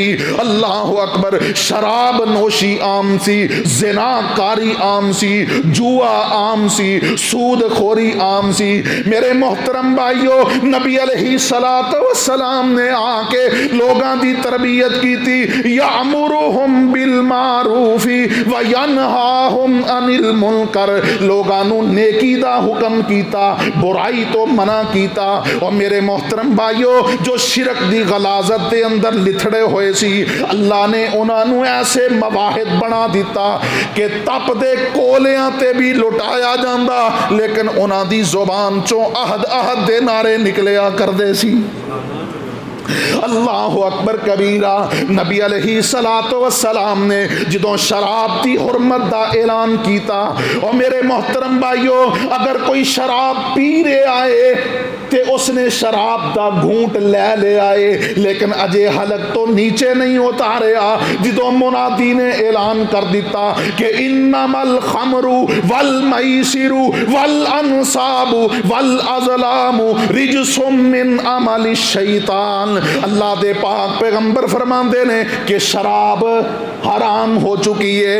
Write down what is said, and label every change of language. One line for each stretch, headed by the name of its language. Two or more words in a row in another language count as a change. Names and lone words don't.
Arabic: الله أكبر,
Punjabi: شراب نوشی عام سی، زناکاری عام سی، جوا عام سی، سود خوری عام سی. میرے محترم بھائیو، نبی
Arabic: عليه الصلاة والسلام
Punjabi: نے آ کے لوکاں دی تربیت کی تھی.
Arabic: يأمرهم بالمعروف وينهاهم عن المنكر.
Punjabi: لوکاں نوں نیکی دا حکم کیتا، برائی توں منع کیتا. اور میرے محترم بھائیو، جو شرک دی غلاظت دے اندر لتھڑے ہوئے سی، اللہ نے اوہناں نوں ایسے موحد بنا دتا کہ تپدے کولیاں تے بھی لٹایا جاندا، لیکن اوہناں دی زبان چوں
Arabic: أحد أحد
Punjabi: دے نعرے نکلیا کردے سی.
Arabic: اللہ اکبر کبیرہ۔
Punjabi: نبی
Arabic: علیہ الصلوۃ والسلام
Punjabi: نے جدوں شراب دی حرمت دا اعلان کیتا، اور میرے محترم بھائیو اگر کوئی شراب پی رہے آئے تے اس نے شراب دا گھونٹ لے لے آئے لیکن اجے حلق تو نیچے نہیں اتاریا، جدوں منادی نے اعلان کر دیتا کہ
Arabic: انما الخمر والمیسر والانصاب والازلام رجس من عمل الشیطان،
Punjabi: اللہ دے پاک پیغمبر فرماندے نے کہ شراب حرام ہو چکی ہے۔